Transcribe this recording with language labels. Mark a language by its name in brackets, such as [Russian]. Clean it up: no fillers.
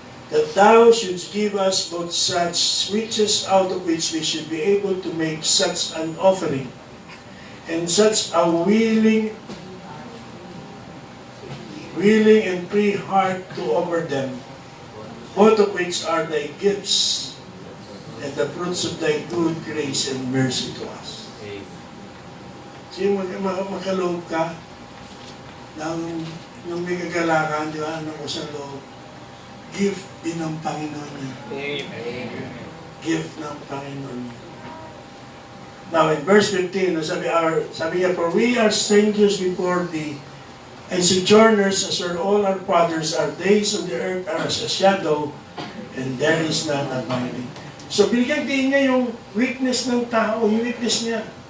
[English] That thou shouldst give us both such riches out of which we should be able to make such an offering and such a willing and free heart to offer them, both of which are thy gifts and the fruits of thy good grace and mercy to us. [Filipino] So yung makaloob ka ng may kagalakan, di ba, ano ko sa loob, gift din ng Panginoon niya. Amen. Gift ng Panginoon niya. [English] Now in verse 15, [Filipino] sabi niya, [English] for we are strangers before thee, and sojourners as are all our fathers, our days on the earth are as a shadow, and there is none abiding. [Filipino] So binigyan din niya yung weakness ng tao, yung weakness niya.